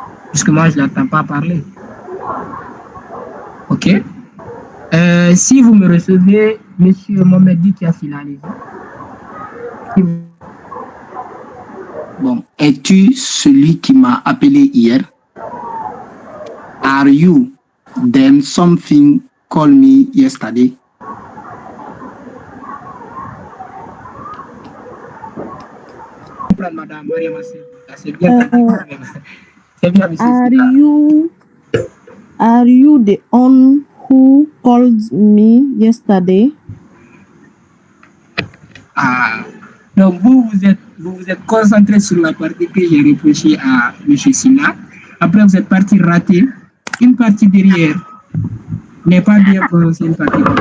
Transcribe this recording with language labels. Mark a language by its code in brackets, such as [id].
[fr] Puisque moi, je ne l'entends pas parler. Ok. Si vous me recevez, Monsieur Mohamed Dikiasila, allez-y. Bon, es-tu celui qui m'a appelé hier? [en] Are you then something called me yesterday? [fr] Madame Mariam, c'est bien. C'est bien, monsieur. [en] Are you the one who called me yesterday? [fr] Ah, donc vous vous êtes concentré sur la partie que j'ai reproché à M. Sina. Après, vous êtes parti rater une partie derrière. N'est pas bien prononcé une partie.